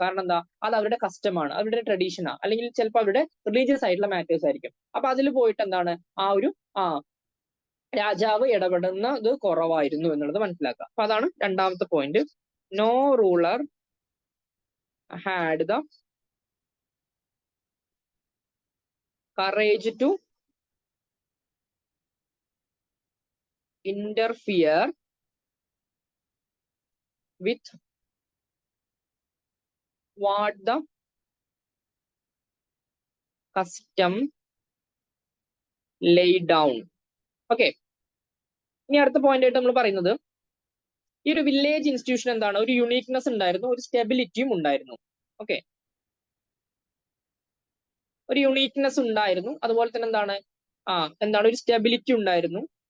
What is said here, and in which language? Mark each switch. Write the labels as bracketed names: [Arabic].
[Malayalam] കാരണം എന്താ, അത് അവരുടെ കസ്റ്റമാണ്, അവരുടെ ട്രഡീഷനാണ്, അല്ലെങ്കിൽ ചിലപ്പോൾ അവരുടെ റിലീജിയസ് ആയിട്ടുള്ള മാറ്റേഴ്സ് ആയിരിക്കും. അപ്പൊ അതിൽ പോയിട്ട് എന്താണ്, ആ ഒരു രാജാവ് ഇടപെടുന്നത് കുറവായിരുന്നു എന്നുള്ളത് മനസ്സിലാക്കുക. അപ്പൊ അതാണ് രണ്ടാമത്തെ point. [English] No ruler had the courage to interfere with what the custom laid down. [Malayalam] Okay, ഇനി അടുത്ത പോയിന്റ് ആയിട്ട് നമ്മൾ പറയുന്നത്, ഈ ഒരു വില്ലേജ് ഇൻസ്റ്റിറ്റ്യൂഷൻ എന്താണ്, ഒരു യുണീക്നെസ് ഉണ്ടായിരുന്നു, ഒരു സ്റ്റെബിലിറ്റിയും ഉണ്ടായിരുന്നു. ഓക്കെ, ഒരു യുണീക്നെസ് ഉണ്ടായിരുന്നു, അതുപോലെ തന്നെ എന്താണ് ഒരു സ്റ്റെബിലിറ്റി ഉണ്ടായിരുന്നു.